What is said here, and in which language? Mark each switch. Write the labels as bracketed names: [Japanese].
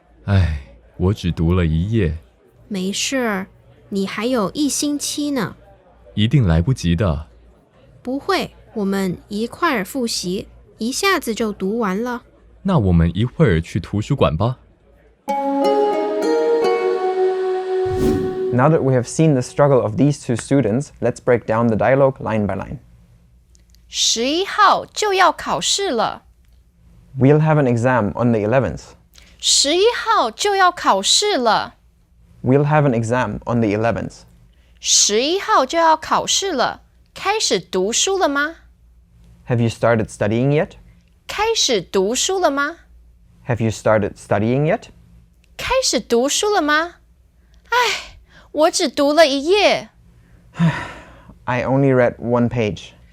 [Chinese] 唉，我只读了一页，没事儿，你还有1星期呢。一定来不及的。不会，我们一块儿复习，一下子就读完了。那我们一会儿去图书馆吧。 [English] Now that we have seen the struggle of these two students, let's break down the dialogue line by line. [Chinese] 11号就要考试了。 [English] We'll have an exam on the 11th. [Chinese] 11号就要考试了。 [English] We'll have an exam on the 11th. [Chinese] 11号就要考试了，开始读书了吗？ [English] Have you started studying yet? [Chinese] 开始读书了吗？ [English] Have you started studying yet? [Chinese] 开始读书了吗？唉，我只读了一页。 [English] I only read 1 page.